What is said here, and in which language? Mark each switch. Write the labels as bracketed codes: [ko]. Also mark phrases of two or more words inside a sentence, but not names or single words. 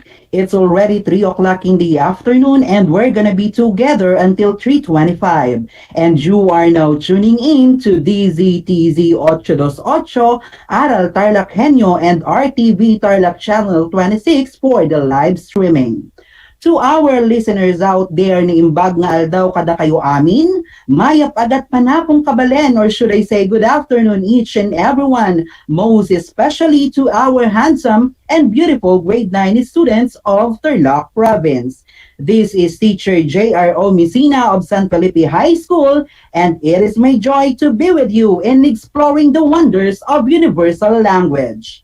[en] It's already 3 o'clock in the afternoon and we're gonna be together until 3:25. And you are now tuning in to DZTZ 828, Aral TarlakHenyo and RTV Tarlac Channel 26 for the live streaming. To our listeners out there [ilo] ni imbag nga aldaw kada kayo amin, [pam] mayap agat panapong kabalen [en] or should I say good afternoon each and everyone, most especially to our handsome and beautiful grade 9 students of Tarlac Province. This is teacher J.R.O. Messina of San Felipe High School and it is my joy to be with you in exploring the wonders of universal language.